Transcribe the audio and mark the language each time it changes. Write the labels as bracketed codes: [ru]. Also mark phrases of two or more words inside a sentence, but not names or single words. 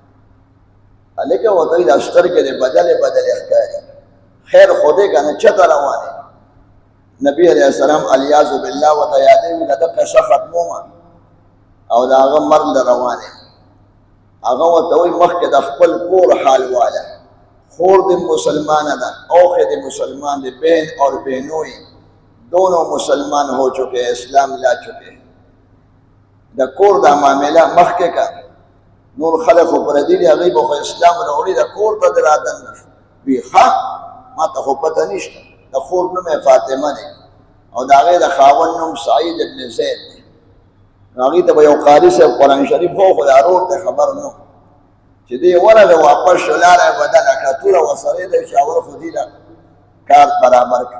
[ps] هلکه ورته وایي دا سترګې دې بدلې ښکاري، خیر خو دی که نه چته روان یې. نبي [ar] علیه السلام علیاذ بالله [ps] ورته یادوي د ده قصه ختمومه او د هغه مرګ له روان یم. هغه ورته وایي مخکې د خپل کور حال واله، خور دې مسلمانه ده، اوښې دې مسلمان دي، [ur] بہن اور بہنوئی دونوں مسلمان ہو چکے، اسلام لا چکے. [ps] د کور دا معامله مخکې کا، نور خلک خو پردي دي، هغوی به خو اسلام راوړي، د کور ته دې رادن نه شو. وی ښه ما ته خو پته نشته. د خور نوم یې فاطمه دی او د هغې د خاوند نوم سعید ابن زید دی. نو هغې ته به یو قاري صاحب قرآن شریف و، خو د ورور ته خبر نه چې دی ورغی واپس شو، لاره یې بدله کړه، توره ورسره یې دی چې اول خو دې له کار برابر کړي.